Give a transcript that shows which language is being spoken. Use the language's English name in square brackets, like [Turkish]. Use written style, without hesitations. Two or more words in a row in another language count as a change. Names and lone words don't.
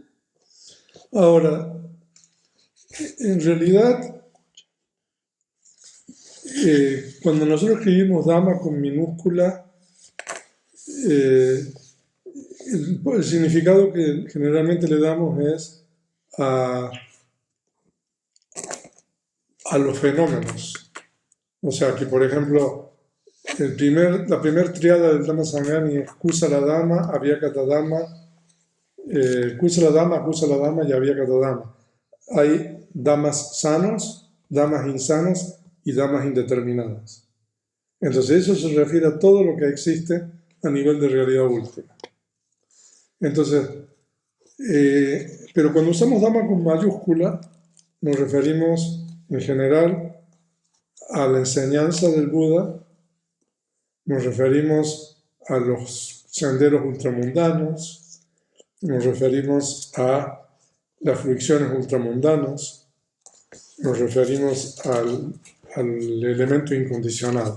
[Spanish] Ahora, en realidad, cuando nosotros escribimos Dhamma con minúscula, el significado que generalmente le damos es a los fenómenos. O sea, que por ejemplo, la primera triada del Dhamma Sangani es [Pali] Kusala Dhamma, Avyakata Dhamma, Kusala Dhamma [Spanish] y [Pali] Avyakata Dhamma. [Spanish] Hay Dhammas sanos, Dhammas insanos y Dhammas indeterminados. Entonces eso se refiere a todo lo que existe a nivel de realidad última. Entonces, pero cuando usamos Dhamma con mayúscula, nos referimos en general a la enseñanza del Buda, nos referimos a los senderos ultramundanos, nos referimos a las fricciones ultramundanas, nos referimos al elemento incondicional.